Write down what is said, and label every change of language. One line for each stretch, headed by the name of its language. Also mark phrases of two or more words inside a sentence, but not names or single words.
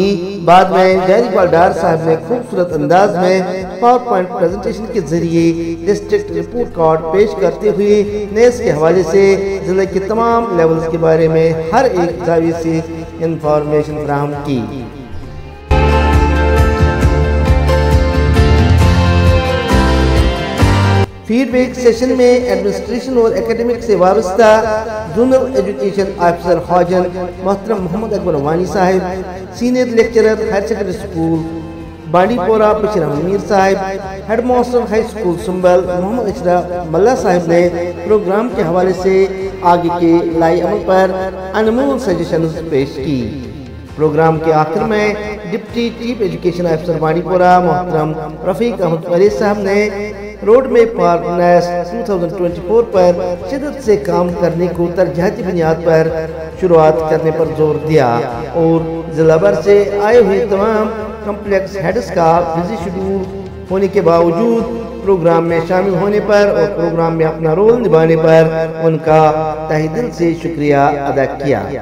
Urdu: بعد میں جاوید اقبال ڈار صاحب نے خوبصورت انداز میں
English: PowerPoint presentation
Urdu: کے ذریعے
English: district report card
Urdu: پیش کرتے ہوئے نیس کے حوالے سے ضلع کے تمام لیولز کے بارے میں ہر ایک زاویے سے انفارمیشن فراہم کی۔
English: feedback session
Urdu: میں ایڈمنسٹریشن اور اکیڈمک سے وابستہ
English: zonal education officer
Urdu: خواجن محترم محمد اکبر وانی صاحب،
English: senior lecturer higher secondary school
Urdu: بانڈی پورہ بشیر احمد میر صاحب،
English: headmaster high school
Urdu: سنبل محمد اشرف ملا صاحب نے پروگرام کے حوالے سے آگے کے لائی عمل پر انمول سجیشنز پیش کی۔ پروگرام کے آخر میں
English: deputy chief education officer
Urdu: بانڈی پورہ محترم رفیق احمد فریز صاحب نے
English: road map for NAS
Urdu: 2024 پر شدت سے کام کرنے کو ترجیحاتی بنیاد پر شروعات کرنے پر زور دیا اور ضلع بھر سے آئے ہوئے تمام
English: complex heads
Urdu: کا
English: busy schedule
Urdu: ہونے کے باوجود پروگرام میں شامل ہونے پر اور پروگرام میں اپنا رول نبھانے پر ان کا تہہ دل سے شکریہ ادا کیا۔